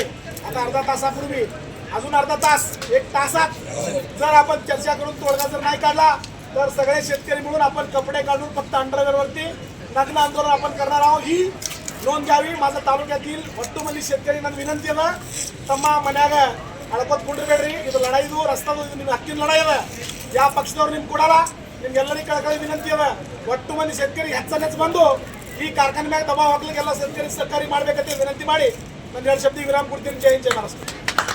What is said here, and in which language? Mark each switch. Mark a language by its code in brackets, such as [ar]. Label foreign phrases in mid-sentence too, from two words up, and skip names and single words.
[mr] आता अर्धा तासापूर्वी अजून अर्धा तास 1 तासात जर आपण चर्चा करून तोडगा जर नाही काढला तर सगळे शेतकरी मिळून आपण कपडे काढून फक्त अंडरवेअरवरती नग्न आंदोलन आपण करणार आहोत. ही नोंद घ्यावी. माझ्या तालुक्यातील ಒಟ್ಟುಮಂದಿ शेतकऱ्यांना विनंती आहे [kn] ತಮ್ಮ ಮನ್ಯಾಗ ಅಳಕೋತ್ ಕುಂಡ್ರಬೇಡ್ರಿ. ಇದು ಲಡಾಯಿದು ರಸ್ತಾದು ನಿಮ್ಮ ಹಕ್ಕಿನ ಲಡಾಯಿ ಅದ. ಯಾವ ಪಕ್ಷದವ್ರು ನಿಮ್ಗೆ ಕೊಡಲ್ಲ. ನಿಮ್ಗೆಲ್ಲರಿಗೂ ಕಳಕಳಿ ವಿನಂತಿ ಅದ. ಒಟ್ಟುಮಂದಿ शेतकरी ಹೆಚ್ಚನೆಚ್ಚ ಬಂದು ಈ ಕಾರ್ಖಾನೆ ಮ್ಯಾಗ ದಬಾವ್ ಹಾಕ್ಲಿಕ್ಕೆಲ್ಲ [mr] शेतकरी सहकारी [kn] ಮಾಡಬೇಕಂತ ವಿನಂತಿ ಮಾಡಿ ನಾನು 2 ಶಬ್ದ ವಿರಾಮ ಕೊಡ್ತೀನಿ. [mr] जय हिंद जय महाराष्ट्र.